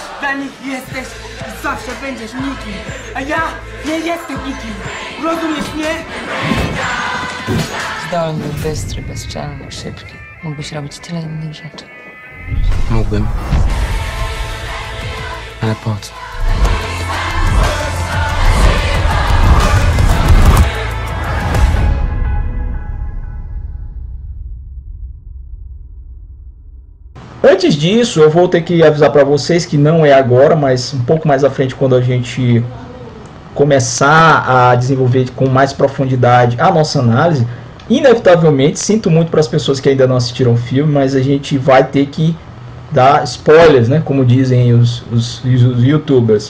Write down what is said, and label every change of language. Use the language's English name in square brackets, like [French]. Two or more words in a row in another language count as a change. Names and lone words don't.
[Polish] Dla nich jesteś i zawsze będziesz nikim, a ja nie jestem nikim. Rozumiesz mnie? Zdolny, bystry, bezczelny, szybki. Mógłbyś robić tyle innych rzeczy. Mógłbym. Ale po co? [Portuguese] Antes disso, eu vou ter que avisar para vocês que não é agora, mas um pouco mais à frente, quando a gente começar a desenvolver com mais profundidade a nossa análise, inevitavelmente, sinto muito para as pessoas que ainda não assistiram o filme, mas a gente vai ter que dar spoilers, né, como dizem os youtubers.